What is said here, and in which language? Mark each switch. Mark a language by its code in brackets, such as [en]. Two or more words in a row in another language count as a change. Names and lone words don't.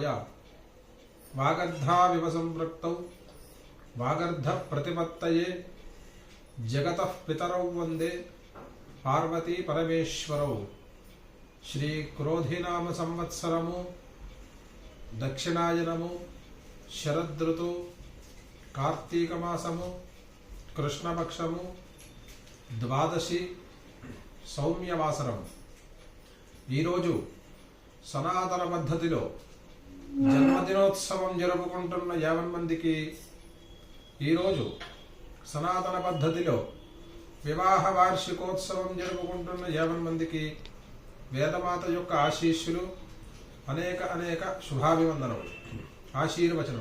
[sa] वागर्धाविव संपृक्तौ वागर्धप्रतिपत्तये जगतः पितरौ वन्दे पार्वती परमेश्वरौ। श्रीक्रोधिनाम संवत्सरमु दक्षिणायनमु शरदृतु कार्तीकमासमु कृष्णपक्षमु ద్వాదశి సౌమ్యవాసరం. [te] ఈరోజు సనాతన పద్ధతిలో జన్మదినోత్సవం జరుపుకుంటున్న 50 మందికి, ఈరోజు సనాతన పద్ధతిలో వివాహ వార్షికోత్సవం జరుపుకుంటున్న 50 మందికి వేదమాత యొక్క ఆశీస్సులు, అనేక శుభాభివందనములు, ఆశీర్వచనం.